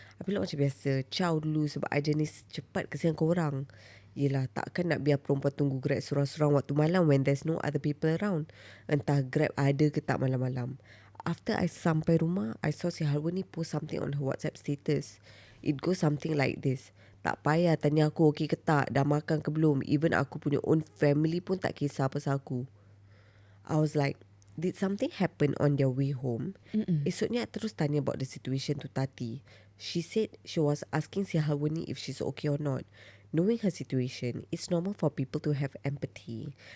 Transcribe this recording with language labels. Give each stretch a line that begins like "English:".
Malay: I bilang macam biasa, ciao dulu sebab I jenis cepat kesian korang. Yelah, takkan nak biar perempuan tunggu Grab sorang-sorang waktu malam
English: when there's no other people around.
Malay: Entah Grab ada ke tak malam-malam.
English: After I
Malay: sampai rumah,
English: I saw
Malay: si Halwa ni
English: post something on her WhatsApp status. It goes something like this.
Malay: Tak payah tanya aku okey ke tak, dah makan ke belum.
English: Even
Malay: aku punya
English: own family
Malay: pun tak kisah pasal aku.
English: I was like, did something happen on their way home?
Malay: Esoknya I terus tanya
English: about the situation to Tati. She said she was asking
Malay: si Halwa ni
English: if she's okay or not. Knowing her situation, it's normal for people to have empathy.